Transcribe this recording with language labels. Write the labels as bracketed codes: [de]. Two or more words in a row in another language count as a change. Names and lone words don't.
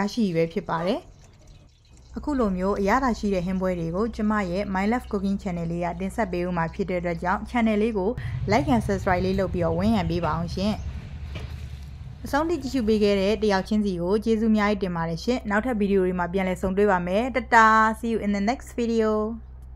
[my] ရှိပြီပဲဖြစ်ပါတယ်အခုလိုမျိုးအရသာရှိတဲ့ဟင်းပွဲတွေကိုကျမရဲ့ My Love Cooking Channel လေးကတင်ဆက်ပေးဦးမှာဖြစ်တဲ့အတွက်ကြောင့် Channel လေးကို [en] Like and Subscribe [my] လေးလုပ်ပြီးတော့ဝင်ရံပေးပါအောင်ရှင်အဆုံးထိကြည့်ရှုပေးခဲ့တဲ့တယောက်ချင်းစီကိုကျေးဇူးအများကြီးတင်ပါတယ်ရှင်နောက်ထပ်ဗီဒီယိုတွေမှာပြန်လည်ဆုံတွေ့ပါမယ်တတာ [en] See you in the next video